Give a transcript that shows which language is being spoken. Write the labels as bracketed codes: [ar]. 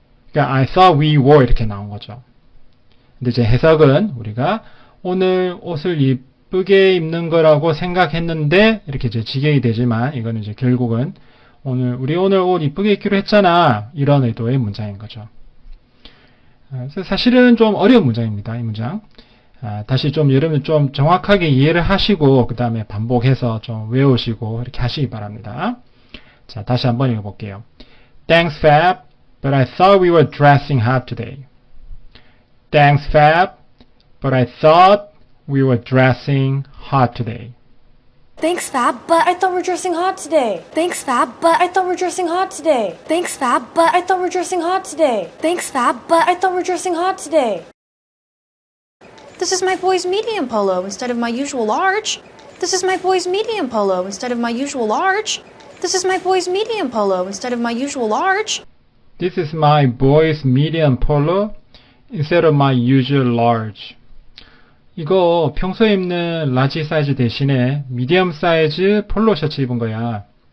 [ko] 그러니까 [en] I thought we were [ko] 이렇게 나온 거죠. 근데 이제 해석은 우리가 오늘 옷을 이쁘게 입는 거라고 생각했는데 이렇게 이제 직역이 되지만 이거는 이제 결국은 우리 오늘 옷 이쁘게 입기로 했잖아 이런 의도의 문장인 거죠. 그래서 사실은 좀 어려운 문장입니다. 이 문장. 다시 좀 여러분 좀 정확하게 이해를 하시고 그 다음에 반복해서 좀 외우시고 이렇게 하시기 바랍니다. 자, 다시 한번 읽어볼게요. [en] Thanks Fab, but I thought we were dressing hot today. Thanks Fab, but I thought we were dressing hot today. Thanks, Fab, but I thought we're dressing hot today. Thanks, Fab, but I thought we're dressing hot today. Thanks, Fab, but I thought we're dressing hot today. Thanks, Fab, but I thought we're dressing hot today. This is my boy's medium polo instead of my usual large. This is my boy's medium polo instead of my usual large. This is my boy's medium polo instead of my usual large. This is my boy's medium polo instead of my usual large. [ko] 이거 평소에 입는 라지 사이즈 대신에 미디엄 사이즈 폴로 셔츠 입은 거야.